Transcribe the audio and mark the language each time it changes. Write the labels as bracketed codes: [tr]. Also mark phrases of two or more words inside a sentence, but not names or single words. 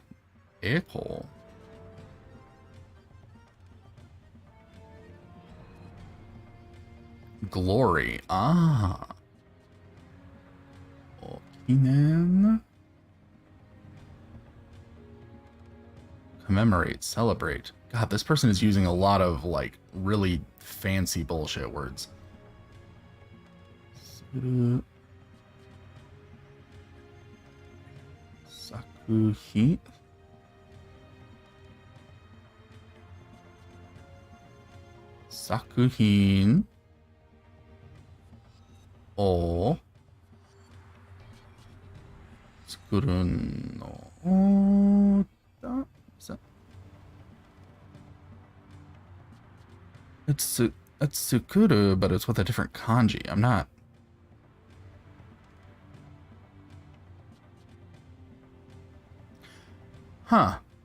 [en] Echo. Glory. Ah. Okinen. Commemorate. Celebrate. God, this person is using a lot of, like, really fancy bullshit words. Sakuhi. Sakuhin. [ja] O. Tsukurun no. [en] It's Tsukuru, but it's with a different kanji. I'm not. Huh.